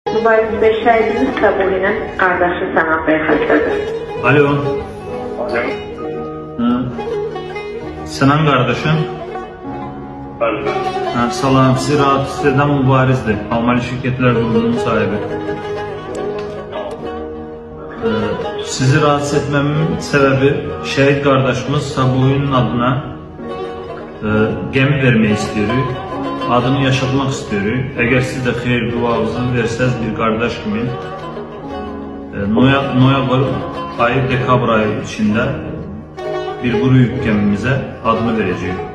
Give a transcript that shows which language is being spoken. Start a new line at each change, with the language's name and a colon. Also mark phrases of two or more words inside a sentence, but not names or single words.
Azerbaijani: Mübariz Bey, şəhidimiz Səbuhinin qardaşı Sənan Bey xəstədir. Alo. Alo. Sənan qardaşım. Bəli. Salam,
Turkish: sizi rahatsız eden Mübarizdir. Almanya Şirketler Grubunun sahibi. Sizi rahatsız etmemin sebebi şehit kardeşimiz Səbuhinin adına gemi vermeyi istiyoruz. Adını yaşatmak istiyoruz. Eğer siz de xeyir duanızı verseniz bir kardeş kimi
Azerbaijani: noyabr ayı, dekabr ayı
Turkish: içinde bir quru yük gemimize adını vereceğiz.